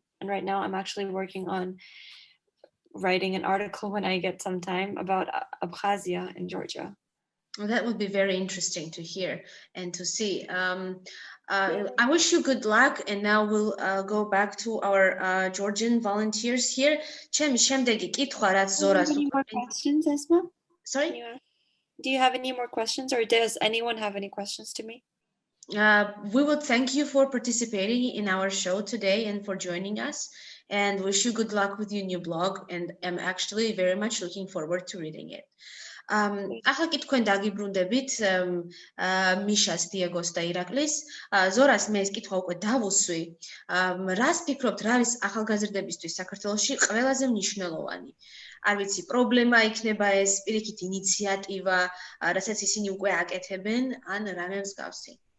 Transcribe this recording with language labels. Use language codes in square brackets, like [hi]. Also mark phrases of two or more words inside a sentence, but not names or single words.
[en] And right now I'm actually working on writing an article when I get some time about Abkhazia in Georgia. Well, that would be very interesting to hear and to see. I wish you good luck, and now we'll go back to our Georgian volunteers here. [ka] Ჩემი შემდეგი კითხვა, რაც ზორას [en] any more questions, Esma? Sorry? Do you have any more questions, or does anyone have any questions to me? We would thank you for participating in our show today and for joining us, and wish you good luck with your new blog, and I'm actually very much looking forward to reading it. [ka] ახლა კი თქვენ დაგიბრუნდებით მიშას, დიეგოს და ირაკლის. ზორას მე ეს კითხვა უკვე დავუსვი. რას ფიქრობთ, რა არის ახალგაზრდებისთვის საქართველოში ყველაზე მნიშვნელოვანი? არ ვიცი, პრობლემა იქნება ეს, პირიქით ინიციატივა, რასაც ისინი უკვე აკეთებენ, ან რამე მსგავსი?